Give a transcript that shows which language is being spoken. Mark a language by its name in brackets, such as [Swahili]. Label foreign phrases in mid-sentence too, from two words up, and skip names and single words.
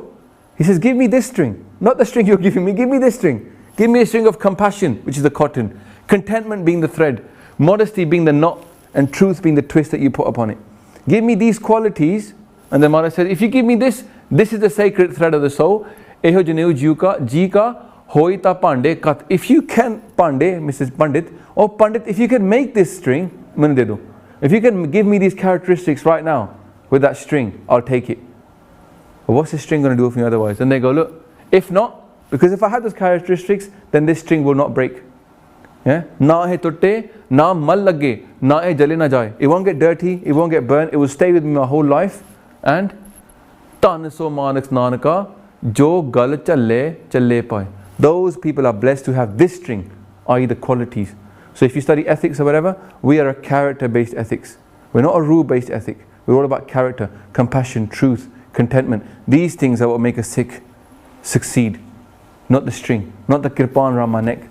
[English] He says, give me this string. Not the string you're giving me, give me this string. Give me a string of compassion, which is the cotton. Contentment being the thread. Modesty being the knot. And truth being the twist that you put upon it. Give me these qualities. And then Maharaj says, if you give me this, this is the sacred thread of the soul. [Punjabi] ਏਹੋ ਜਨੇਊ ਜੀ ਕਾ ਹੋਇ ਤਾ ਪਾਂਡੇ ਕਟ. [English] If you can, Pande, Mrs. Pandit, or Pandit, if you can make this string, [Punjabi] ਮੈਨੇ ਦੇ ਦੋ. [English] If you can give me these characteristics right now, with that string, I'll take it. But what's this string going to do for me otherwise? And they go, look, if not, because if I have those characteristics, then this string will not break. Yeah? [Punjabi] ਨਾ ਹੈ ਟੁੱਟੇ, ਨਾ ਮਲ ਲਾਗੇ, ਨਾ ਹੈ ਜਲੇ ਨਾ ਜਾਏ. [English] It won't get dirty, it won't get burnt, it will stay with me my whole life. [Punjabi] And ਤਾਂ ਸੋ ਮਾਣਕ ਨਾਨਕਾ, ਜੋ ਗਲ ਚੱਲੇ ਪਾਏ. [English] Those people are blessed to have this string, i.e. the qualities. So if you study ethics or whatever, we are a character-based ethics. We're not a rule-based ethic. We're all about character, compassion, truth, contentment. These things are what make a Sikh succeed. Not the string, not the kirpan around my neck.